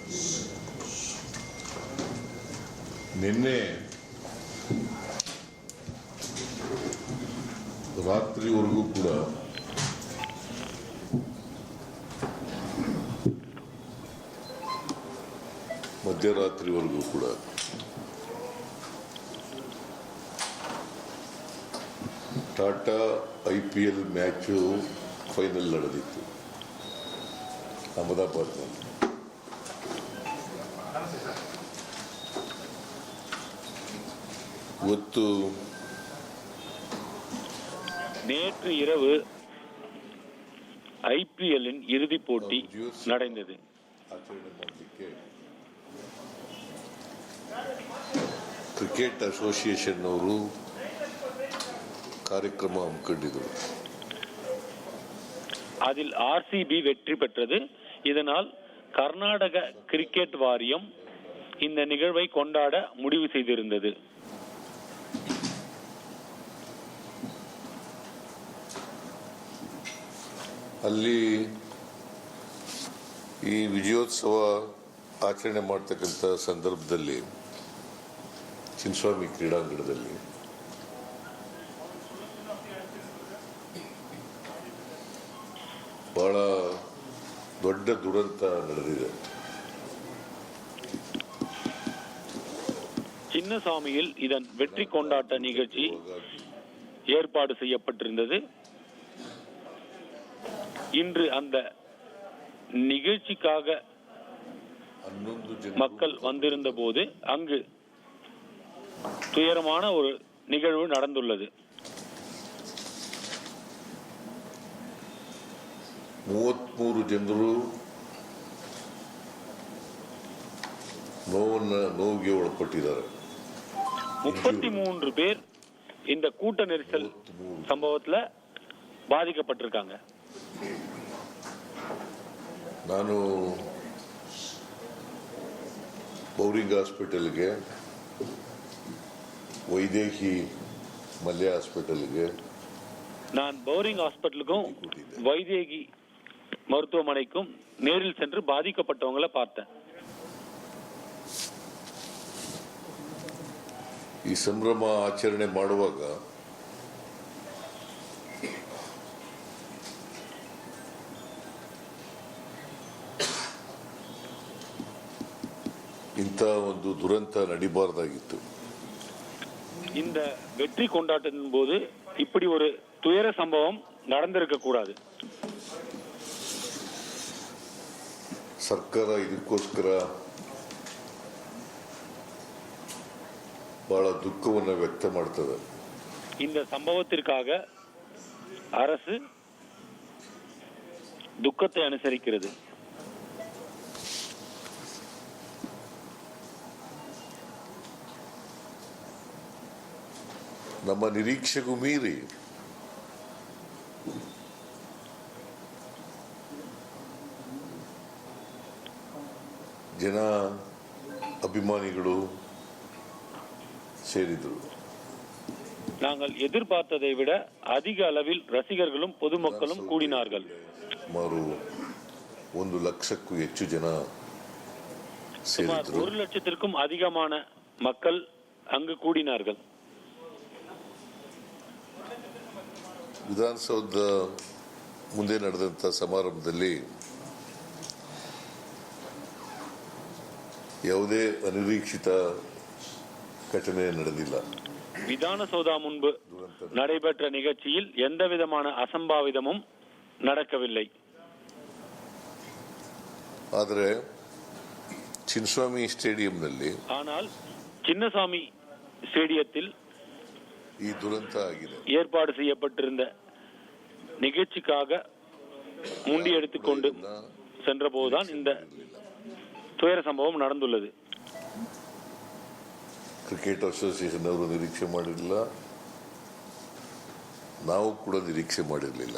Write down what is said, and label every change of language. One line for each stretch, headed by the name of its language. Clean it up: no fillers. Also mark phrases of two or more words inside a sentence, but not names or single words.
Kannada: ನಿನ್ನೆ ರಾತ್ರಿವರೆಗೂ ಕೂಡ ಮಧ್ಯರಾತ್ರಿವರೆಗೂ ಕೂಡ ಟಾಟಾ IPL
English: match final
Kannada: ನಡೆದಿತ್ತು ಅಹಮದಾಬಾದ್ನಲ್ಲಿ. ಇವತ್ತು
Tamil: நேற்று இரவு IPL-இன் இறுதிப் போட்டி நடந்தது.
English: cricket association
Kannada: ಅವರು ಕಾರ್ಯಕ್ರಮ ಹಮ್ಮಿಕೊಂಡಿದ್ದರು.
Tamil: அதில் RCB வெற்றி பெற்றது. இதனால் கர்நாடக கிரிக்கெட் வாரியம் இந்த நிகழ்வை கொண்டாட முடிவு செய்திருந்தது.
Kannada: ಅಲ್ಲಿ ಈ ವಿಜಯೋತ್ಸವ ಆಚರಣೆ ಮಾಡ್ತಕ್ಕಂಥ ಸಂದರ್ಭದಲ್ಲಿ ಚಿನ್ನಸ್ವಾಮಿ ಕ್ರೀಡಾಂಗಣದಲ್ಲಿ ಬಹಳ ದೊಡ್ಡ ದುರಂತ ನಡೆದಿದೆ.
Tamil: சின்னசாமியில் இதன் வெற்றி கொண்டாட்ட நிகழ்ச்சி ஏற்பாடு செய்யப்பட்டிருந்தது. இன்று அந்த நிகழ்ச்சிக்காக மக்கள் வந்திருந்த போது அங்கு துயரமான ஒரு நிகழ்வு நடந்துள்ளது.
Kannada: 33 ಜನರು ನೋವಿಗೆ ಒಳಪಟ್ಟಿದ್ದಾರೆ.
Tamil: 33 பேர் இந்த கூட்ட நெரிசல் சம்பவத்துல பாதிக்கப்பட்டிருக்காங்க.
Kannada: ನಾನು ಬೌರಿಂಗ್ ಹಾಸ್ಪಿಟಲ್ಗೆ, ವೈದೇಹಿ ಮಲ್ಯ ಹಾಸ್ಪಿಟಲ್ಗೆ,
Tamil: நான் பௌரிங் ஹாஸ்பிட்டலுக்கும் வைதேகி மருத்துவமனைக்கும் நேரில் சென்று பாதிக்கப்பட்டவங்களை பார்த்தேன்.
Kannada: ಈ ಸಂಭ್ರಮ ಆಚರಣೆ ಮಾಡುವಾಗ ಇಂಥ ಒಂದು ದುರಂತ ನಡಿಬಾರ್ದಾಗಿತ್ತು.
Tamil: இந்த வெற்றி கொண்டாட்டத்தின் போது இப்படி ஒரு துயர சம்பவம் நடந்திருக்க கூடாது.
Kannada: ಸರ್ಕಾರ ಇದಕ್ಕೋಸ್ಕರ ಬಹಳ ದುಃಖವನ್ನು ವ್ಯಕ್ತ ಮಾಡ್ತದೆ.
Tamil: இந்த சம்பவத்திற்காக அரசு துக்கத்தை அனுசரிக்கிறது.
Kannada: ನಮ್ಮ ನಿರೀಕ್ಷೆಗೂ ಮೀರಿ ಜನ ಅಭಿಮಾನಿಗಳು ಸೇರಿದರು.
Tamil: நாங்கள் எதிர்பார்த்ததை விட அதிக அளவில் ரசிகர்களும் பொதுமக்களும் கூடினார்கள்.
Kannada: ಸುಮಾರು 1 ಲಕ್ಷಕ್ಕೂ ಹೆಚ್ಚು ಜನ
Tamil: சுமார் 1 லட்சத்திற்கும் அதிகமான மக்கள் அங்கு கூடினார்கள்.
Kannada: ವಿಧಾನಸೌಧ ಮುಂದೆ ನಡೆದಂಥ ಸಮಾರಂಭದಲ್ಲಿ ಯಾವುದೇ ಅನಿರೀಕ್ಷಿತ ಘಟನೆ ನಡೆದಿಲ್ಲ.
Tamil: விதானசௌதா முன்பு நடைபெற்ற நிகழ்ச்சியில் எந்த விதமான அசம்பாவிதமும் நடக்கவில்லை.
Kannada: ಆದರೆ ಚಿನ್ನಸ್ವಾಮಿ ಸ್ಟೇಡಿಯಂನಲ್ಲಿ
Tamil: ஆனால் சின்னசாமி ஸ்டேடியத்தில்
Kannada: ಈ ದುರಂತ ಆಗಿದೆ.
Tamil: ஏற்பாடு செய்யப்பட்டிருந்த நிகழ்ச்சிக்காக முண்டி எடுத்துக்கொண்டு சென்ற போதுதான் இந்த துயர சம்பவம் நடந்துள்ளது.
English: cricket association
Kannada: ಅವರು ನಿರೀಕ್ಷೆ ಮಾಡಿರಲಿಲ್ಲ, ನಾವು ಕೂಡ ನಿರೀಕ್ಷೆ ಮಾಡಿರಲಿಲ್ಲ.